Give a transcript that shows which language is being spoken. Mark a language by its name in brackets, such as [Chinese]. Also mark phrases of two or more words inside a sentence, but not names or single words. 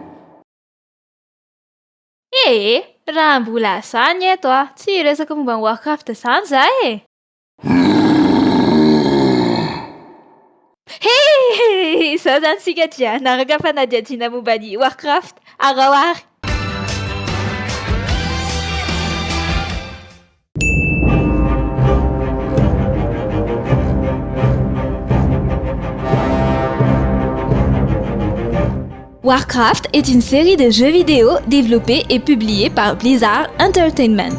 [Malagasy] Raha mbola zany eto tsy resaka momba ny Warcraft zany za e. Zao zany sika dia naraka fanadihadiana momba ny Warcraft araoary. [French] Warcraft est une série de jeux vidéo développés et publiés par Blizzard Entertainment.